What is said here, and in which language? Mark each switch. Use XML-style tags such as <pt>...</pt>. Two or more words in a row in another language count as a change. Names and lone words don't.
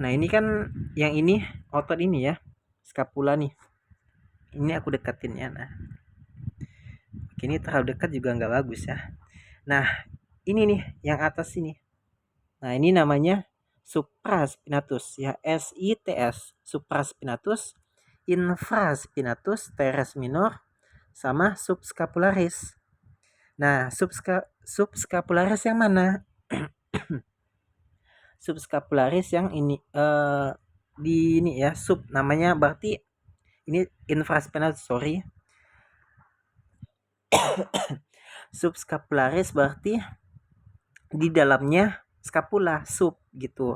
<id>Nah, ini kan yang ini otot ini ya. Scapula nih. Ini aku deketin ya. Nah, ini terlalu dekat juga nggak bagus ya. Nah, ini nih yang atas ini. Nah, ini namanya supraspinatus ya, SITS, supraspinatus, infraspinatus,</id> <la>teres minor,</la> <id>sama subscapularis. Nah, subscapularis yang mana? Subscapularis yang ini di ini ya, sub namanya berarti ini infraspinatus, sorry. Subscapularis berarti di dalamnya scapula, sub gitu.</id>